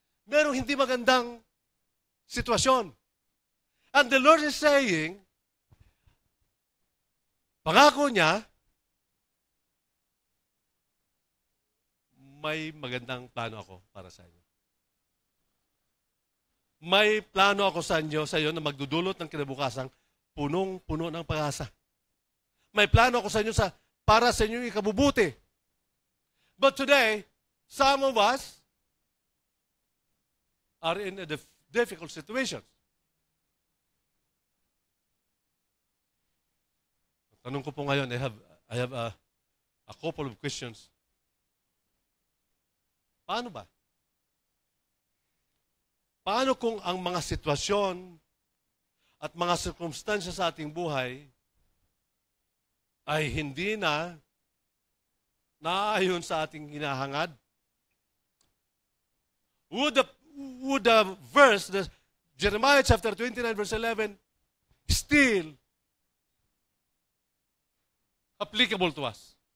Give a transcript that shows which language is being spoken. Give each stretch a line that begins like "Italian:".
Filipino: Merong hindi magandang sitwasyon.
English: And the Lord is saying,
Filipino: pangako niya, may magandang plano ako para sa inyo. May plano ako sa iyo na magdudulot ng kinabukasan punong-puno ng pag-asa. May plano ako sa inyo para sa inyong ikabubuti.
English: But today, some of us are in a difficult situation.
Filipino: Tanong ko po ngayon,
English: I have a couple of questions.
Filipino: Paano ba? Paano kung ang mga sitwasyon at mga sirkumstansya sa ating buhay ay hindi na naayon sa ating hinahangad?
English: Would the verse, Jeremiah chapter 29 verse 11, still applicable to us?